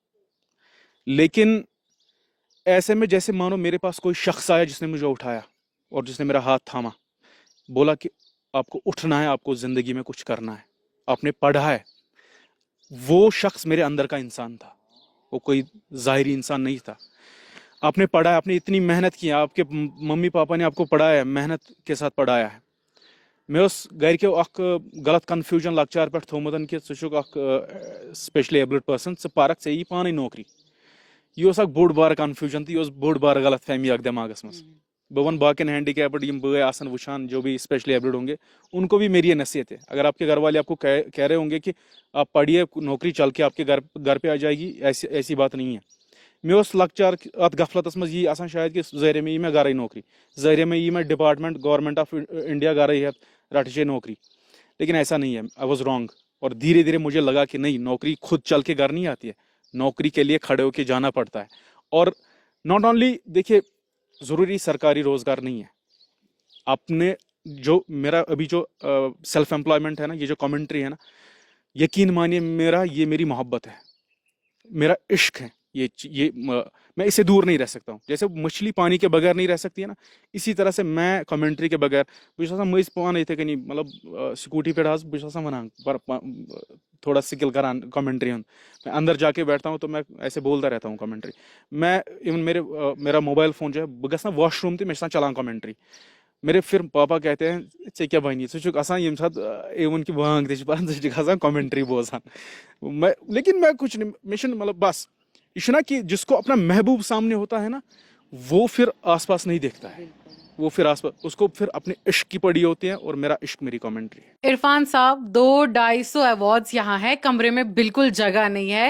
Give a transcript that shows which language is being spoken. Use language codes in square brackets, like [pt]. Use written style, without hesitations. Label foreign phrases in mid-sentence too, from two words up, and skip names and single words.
[ur] لیکن ایسے میں جیسے مانو میرے پاس کوئی شخص آیا جس نے مجھے اٹھایا اور جس نے میرا ہاتھ تھاما, بولا کہ آپ کو اٹھنا ہے, آپ کو زندگی میں کچھ کرنا ہے, آپ نے پڑھا ہے. وہ شخص میرے اندر کا انسان تھا, وہ کوئی ظاہری انسان نہیں تھا. آپ نے پڑھا ہے, آپ نے اتنی محنت کی, آپ کے ممی پاپا نے آپ کو پڑھایا ہے, محنت کے ساتھ پڑھایا ہے. [ks] میں اس گھر کے اخ غلط کنفیوژن لکچار پہ تھومت کہ ژٕ اخ [en] specially abled person, [ks] ژٕ پرکھ ژےٚ یی پانے نوکری. یہ اخ بوڑ بار کنفیوژن تو یہ بوڑ بار غلط فہمی اخ دماغس مز. بہ ون باقین ہینڈی کیپڈ یم بٲے آسن وچھان [ur] جو بھی [en] specially abled [ur] ہوں گے, ان کو بھی میری یہ نصیحت ہے. اگر آپ کے گھر والے آپ کو کہہ رہے ہوں گے کہ آپ پڑھیے, نوکری چل کے آپ کے گھر پہ آ جائے گی, ایسی بات نہیں ہے. [ks] مے اس لکچار ات غفلتس مز یہ آسان شاید کہ ظاہرے میں میں گھرے نوکری, ظاہرے میں میں [en] department Government of India [ks] گھرے ہیت رٹچے نوکری. [ur] لیکن ایسا نہیں ہے, [en] I was wrong. [ur] اور دھیرے دھیرے مجھے لگا کہ نہیں, نوکری خود چل کے گھر نہیں آتی ہے, نوکری کے لیے کھڑے ہو کے جانا پڑتا ہے. اور [en] not only [ur] دیکھیے, ضروری سرکاری روزگار نہیں ہے. اپنے جو میرا ابھی جو [en] self employment [ur] ہے نا, یہ جو کامنٹری ہے نا, یقین مانیے یہ میری محبت ہے, میرا عشق ہے. یہ میں اسے دور نہیں رہ سکتا ہوں. جیسے مچھلی پانی کے بغیر نہیں رہ سکتی ہے نا, اسی طرح سے میں کمنٹری کے بغیر [ks] بہت مز پان اتھے کنی مطلب سکوٹی پہ بہت ونان تھوڑا سکل کران کمنٹری ہند. [ur] میں اندر جا کے بیٹھتا ہوں تو میں ایسے بولتا رہتا ہوں کمنٹری. میں ایون میرا [en] mobile phone [ur] جو ہے, [ks] بہ گھس نا واش روم تہ میں چلان کمنٹری. [ur] میرے پھر پاپا کہتے ہیں [ks] ژے کیا بنی, [ur] ژٕ آسان یم سات ایون کہ وانگ تہ پان ژٕ کھسان کمنٹری بوزان. لیکن میں کچھ نہیں, مشن مطلب بس یہ نا کہ جس کو اپنا محبوب سامنے ہوتا ہے نا, وہ پھر آس پاس نہیں دیکھتا ہے, وہ پھر آس پاس اس کو پھر اپنے عشق کی پڑی ہوتی ہے, اور میرا عشق میری کامنٹری ہے. عرفان صاحب 200-250 ایوارڈز یہاں ہے, کمرے میں بالکل جگہ نہیں ہے.